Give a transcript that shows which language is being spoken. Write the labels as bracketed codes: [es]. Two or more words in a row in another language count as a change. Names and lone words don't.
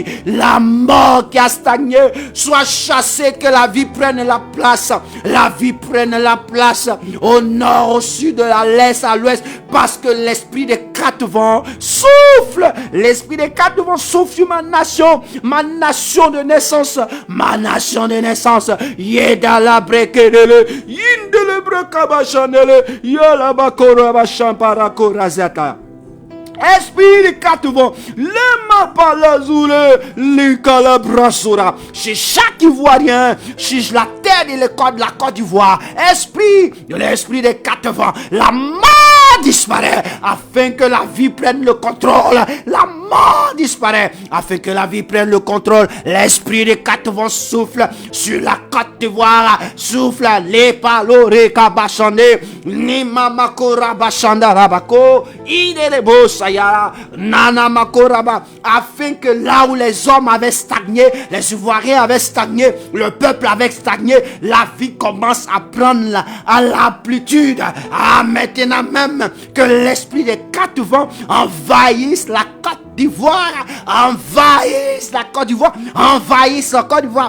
[fr] La mort qui a stagné soit chassée, que la vie prenne la place. La vie prenne la place au nord, au sud, à l'est, à l'ouest, parce que l'esprit des quatre vents souffle. L'esprit des quatre vents souffle sur ma nation de naissance, ma nation de naissance. Yedala brekedele, yindele brekabachanele, yala bakora bachampara korazata. Esprit des quatre vents, le mapalazoule, le calabrasura, chez chaque Ivoirien, chez la terre et la Côte d'Ivoire, l'esprit des quatre vents, la mort disparaît afin que la vie prenne le contrôle. La mort disparaît afin que la vie prenne le contrôle. L'esprit des quatre vents souffle sur la Côte d'Ivoire, souffle les paloré kabachande, ni mamakora bachanda rabako, idelebo sayara, nana makoraba, afin que là où les hommes avaient stagné, les Ivoiriens avaient stagné, le peuple avait stagné, la vie commence à prendre à l'amplitude. Maintenant même que l'esprit des quatre vents envahisse la Côte d'Ivoire envahisse la Côte d'Ivoire, envahisse la Côte d'Ivoire.